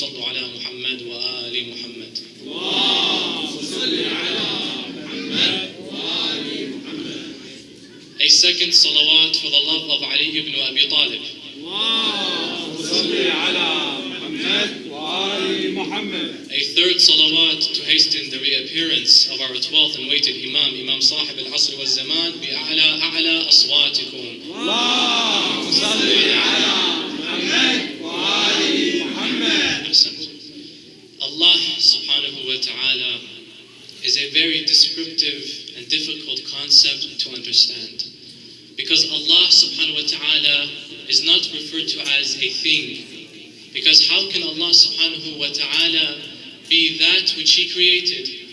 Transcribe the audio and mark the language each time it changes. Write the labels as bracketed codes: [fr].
[ar] صلوا على محمد وآل محمد. اللهم صل على محمد وآل محمد. [en] A second salawat for the love of Ali ibn Abi Talib. [ar] اللهم صل على محمد وآل محمد. [en] A third salawat to hasten the reappearance of our 12th and weighted Imam, Imam Sahib al-Asr wal-Zaman, [ar] بأعلى أعلى أصواتكم. اللهم صل على محمد وآل محمد. Ahsant. [en] Allah subhanahu wa ta'ala is a very descriptive and difficult concept to understand. Because Allah subhanahu wa ta'ala is not referred to as a thing. Because how can Allah subhanahu wa ta'ala be that which He created?